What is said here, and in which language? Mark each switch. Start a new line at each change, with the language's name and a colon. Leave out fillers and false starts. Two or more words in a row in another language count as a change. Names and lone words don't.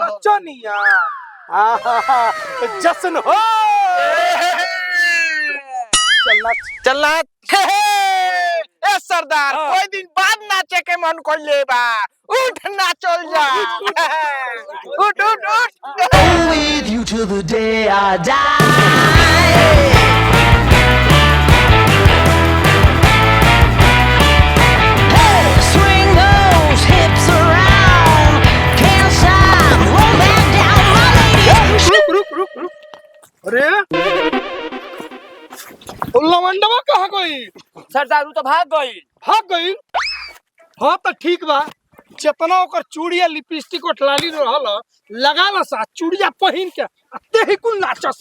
Bhojpuri: नचनिया आहा जश्न हो। चलना ए सरदार कोई दिन बाद नाचे के मन कर ले बा उठ नाचल जा उठ उठ उठ
English: with you till the day I die. Hey, swing those hips around. Can't stop, roll that down, my lady.
Bhojpuri: रुक अरे लवंडवा कहाँ गई? सरदार वो तो भाग गई। हाँ तो ठीक बा। जितना ओकर चूड़िया लिपस्टिक लाली रहल लगा ला सा चूड़िया पहिन के ते ही कुल नाचस।